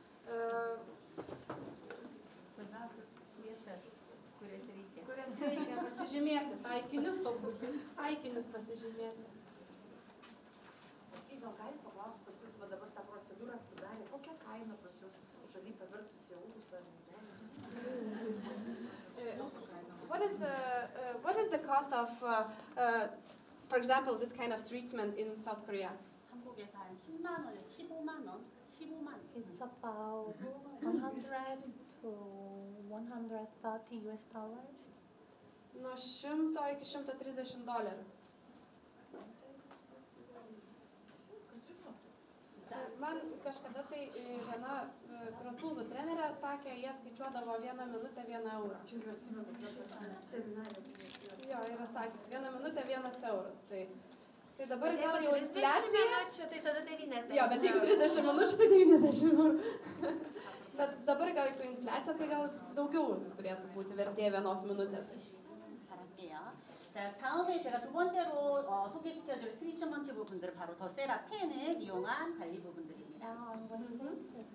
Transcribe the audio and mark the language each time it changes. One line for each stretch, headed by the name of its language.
Lithuanian: Kurias reikia pasižymėti, taikinius pasižymėti. Paskui gal gali paklausti pas jūs, va dabar tą procedūrą padarė, kokia kaina pas jūs žaliai pavirtus į eurus ar
English: What is the cost of, for example, this kind of treatment in South Korea?
Korean: 한국에서 한 10만 원에서 15만 원, 15만.
English: It's about 100 to 130 US dollars.
Lithuanian: Nuo 100 iki $130. Man kažkada tai viena prancūzų trenerė sakė, jie skaičiuodavo 1 minutę 1 eurą. Jo, yra sakęs, 1 minutę 1 euras. Tai dabar gal jau infliacija. Tai tada 90. Jo, bet jeigu 30 minučių, tai 90 eurų. Bet dabar gal jau infliacija, tai gal daugiau turėtų būti vertė 1 minutės.
Korean: 자, 다음에 제가 두 번째로 소개시켜드릴 트리트먼트 부분들은 바로 더 세라 펜을 이용한 관리 부분들입니다.